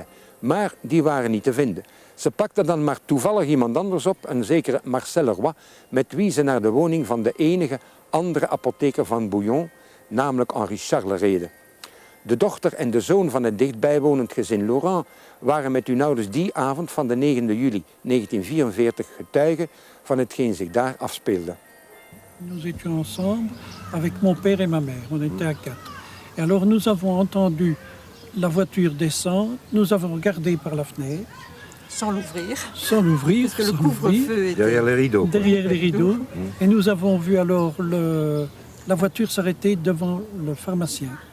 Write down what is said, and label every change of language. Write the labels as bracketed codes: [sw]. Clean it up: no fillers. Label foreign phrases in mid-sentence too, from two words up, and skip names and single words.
[nl] Maar die waren niet te vinden. Ze pakten dan maar toevallig iemand anders op, een zekere Marcel Leroy, met wie ze naar de woning van de enige andere apotheker van Bouillon, namelijk Henri Charles, reden. De dochter en de zoon van het dichtbijwonend gezin Laurent waren met hun ouders die avond van de 9 juli 1944 getuigen van hetgeen zich daar afspeelde. [fr] Nous étions ensemble avec mon père et ma mère, on était à 4. Et alors nous avons entendu la voiture descendre, nous avons regardé par la fenêtre. Sans l'ouvrir. Sans l'ouvrir. Parce que le couvre-feu était... Derrière les rideaux. Derrière les rideaux. Et nous avons vu alors la voiture s'arrêter devant le pharmacien.